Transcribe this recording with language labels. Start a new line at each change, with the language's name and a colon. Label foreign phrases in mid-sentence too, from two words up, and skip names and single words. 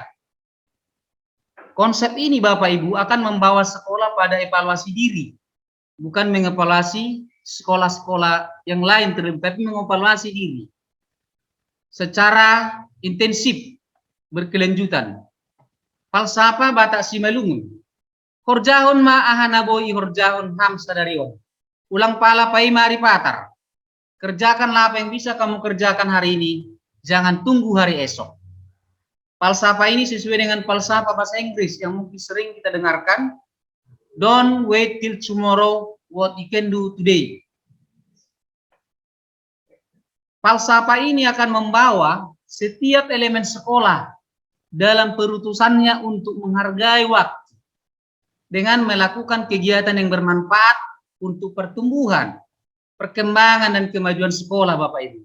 Indonesian: Konsep ini Bapak Ibu akan membawa sekolah pada evaluasi diri, bukan mengevaluasi sekolah-sekolah yang lain, tapi mengevaluasi diri secara intensif, berkelanjutan.
Batak Simalungun: Falsafah Batak Simalungun, horjahon ma ahana boi horjahon ham sadarion. Ulang pala pai mari patar.
Indonesian: Kerjakanlah apa yang bisa kamu kerjakan hari ini, jangan tunggu hari esok. Falsafah ini sesuai dengan falsafah bahasa Inggris yang mungkin sering kita dengarkan.
English: Don't wait till tomorrow what you can do today.
Indonesian: Falsafah ini akan membawa setiap elemen sekolah dalam perutusannya untuk menghargai waktu dengan melakukan kegiatan yang bermanfaat untuk pertumbuhan, perkembangan dan kemajuan sekolah Bapak Ibu.